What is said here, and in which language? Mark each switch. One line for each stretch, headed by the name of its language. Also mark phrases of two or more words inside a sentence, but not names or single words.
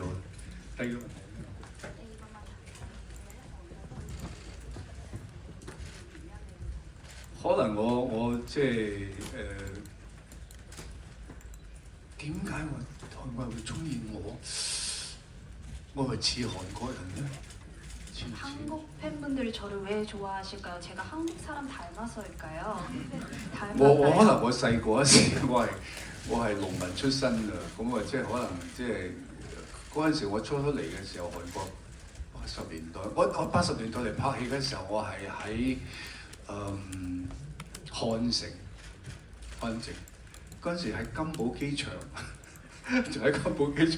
Cantonese: 第二個問題，可能我即係點解韓國人會中意我？我咪似韓國人咧？
Korean: 한국 팬분들이 저를 왜 좋아하실까요? 제가 한국 사람 닮아서일까요?
Cantonese: 我可能我細個嗰時我係農民出身㗎，咁啊即係可能即係嗰陣時我初嚟嘅時候，韓國80年代，我80年代嚟拍戲嘅時候，我係喺漢城嗰陣時喺金寶機場，就喺金寶機場。